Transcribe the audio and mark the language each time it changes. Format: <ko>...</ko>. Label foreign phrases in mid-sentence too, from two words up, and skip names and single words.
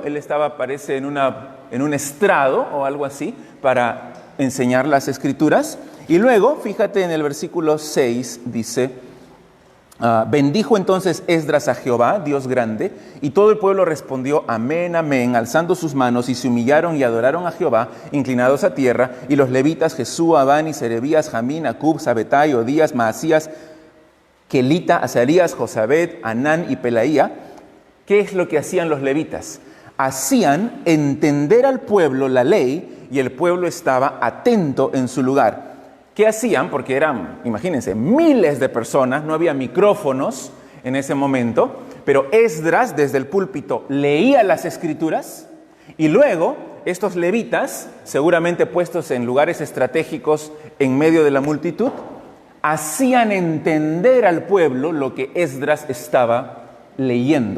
<es>Él estaba, parece, en un estrado o algo así para enseñar las escrituras. Y luego, fíjate en el versículo 6, dice, bendijo entonces Esdras a Jehová, Dios grande, y todo el pueblo respondió, amén, amén, alzando sus manos, y se humillaron y adoraron a Jehová, inclinados a tierra, y los levitas, Jesúa, Bani, Serebías, Jamín, Acub, Sabetai, Odías, Maasías, Kelita, Azarías, Josabed, Anán y Pelaía. ¿Qué es lo que hacían los levitas? Hacían entender al pueblo la ley, y el pueblo estaba atento en su lugar. ¿Qué hacían? Porque eran, imagínense, miles de personas, no había micrófonos en ese momento, pero Esdras desde el púlpito leía las escrituras y luego estos levitas, seguramente puestos en lugares estratégicos en medio de la multitud, hacían entender al pueblo lo que Esdras estaba leyendo.</es>